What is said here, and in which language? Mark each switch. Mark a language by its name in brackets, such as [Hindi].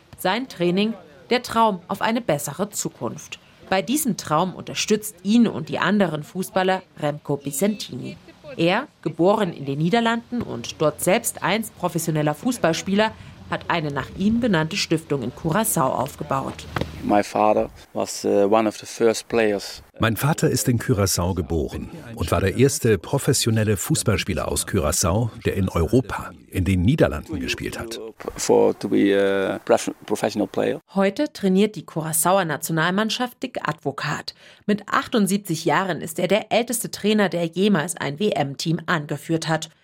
[German] Sein Training, der Traum auf eine bessere Zukunft. Bei diesem Traum unterstützt ihn und die anderen Fußballer Remco Bisentini. Er, geboren in den Niederlanden und dort selbst einst professioneller Fußballspieler, hat eine nach ihm benannte Stiftung in Curaçao aufgebaut. [English] My father was one of the first players. [German] Mein Vater ist in Curaçao geboren und war der erste professionelle Fußballspieler aus Curaçao, der in Europa, in den Niederlanden gespielt hat. Heute trainiert die Curaçaoer Nationalmannschaft Dick Advocaat. Mit 78 Jahren ist er der älteste Trainer, der jemals ein WM-Team angeführt hat.